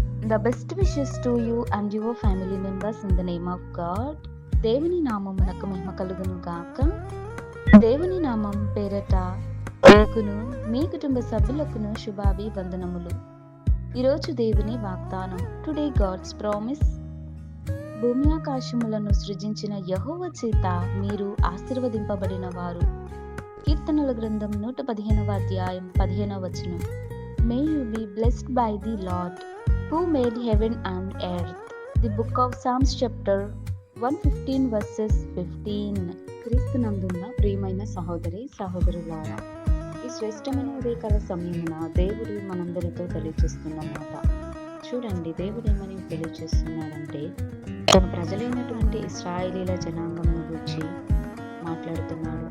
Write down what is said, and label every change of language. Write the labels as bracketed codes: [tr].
[en] The best wishes to you and your family members in the name of God. [te] దేవుని నామమునకు మహిమ కలుగును గాక. దేవుని నామం పేరట మీకును మీ కుటుంబ సభ్యులకును శుభాభివందనములు. ఈరోజు దేవుని వాగ్దానం. [en] Today God's promise. [te] భూమి ఆకాశములను సృజించిన యెహోవా చేత మీరు ఆశీర్వదింపబడిన వారు. కీర్తనల గ్రంథం 115వ అధ్యాయం 15వ వచనం. [en] May you be blessed by the Lord who made heaven and earth. The book of Psalms chapter 115 verses 15. [te] క్రీస్తునందున్న ప్రియమైన సహోదరి సహోదరులారా, ఈ శ్రేష్టమైన ఉదయకాల సమయమున దేవుడు మనందరితో తెలియజేస్తున్న మాట చూడండి. దేవుడు ఏమని తెలియజేస్తున్నాడంటే, తన ప్రజలైనటువంటి ఇశ్రాయేలీల జనాంగమును గురించి మాట్లాడుతున్నాడు.